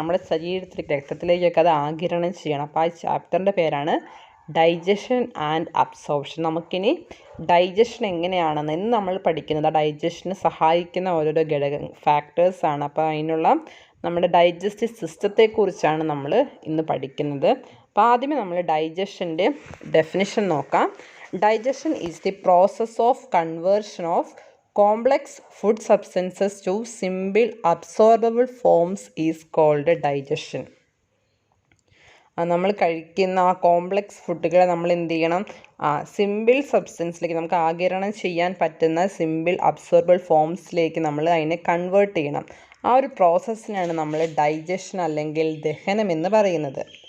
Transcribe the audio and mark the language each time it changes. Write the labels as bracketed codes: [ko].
[ml] നമ്മുടെ ശരീരത്തിലേക്ക്, രക്തത്തിലേക്കൊക്കെ അത് ആഗിരണം ചെയ്യണം. അപ്പോൾ ആ ചാപ്റ്ററിൻ്റെ പേരാണ് ഡൈജഷൻ ആൻഡ് അബ്സോർപ്ഷൻ. നമുക്കിനി ഡൈജഷൻ എങ്ങനെയാണെന്ന് ഇന്ന് നമ്മൾ പഠിക്കുന്നത്. ആ ഡൈജഷന് സഹായിക്കുന്ന ഓരോരോ ഫാക്ടേഴ്സാണ്. അപ്പോൾ അതിനുള്ള നമ്മുടെ ഡൈജസ്റ്റീവ് സിസ്റ്റത്തെക്കുറിച്ചാണ് നമ്മൾ ഇന്ന് പഠിക്കുന്നത്. അപ്പോൾ ആദ്യമേ നമ്മൾ ഡൈജഷൻ്റെ ഡെഫിനിഷൻ നോക്കാം. [en] Digestion is the process of conversion of complex food substances to simple absorbable forms is called digestion. [ml] നമ്മൾ കഴിക്കുന്ന ആ കോംപ്ലക്സ് ഫുഡുകളെ നമ്മൾ എന്ത് ചെയ്യണം? സിമ്പിൾ സബ്സ്റ്റൻസിലേക്ക്, നമുക്ക് ആഗിരണം ചെയ്യാൻ പറ്റുന്ന സിമ്പിൾ അബ്സോർബിൾ ഫോംസിലേക്ക് നമ്മൾ അതിനെ കൺവേർട്ട് ചെയ്യണം. ആ ഒരു പ്രോസസ്സിനാണ് നമ്മൾ ഡൈജഷൻ അല്ലെങ്കിൽ ദഹനം എന്ന് പറയുന്നത്.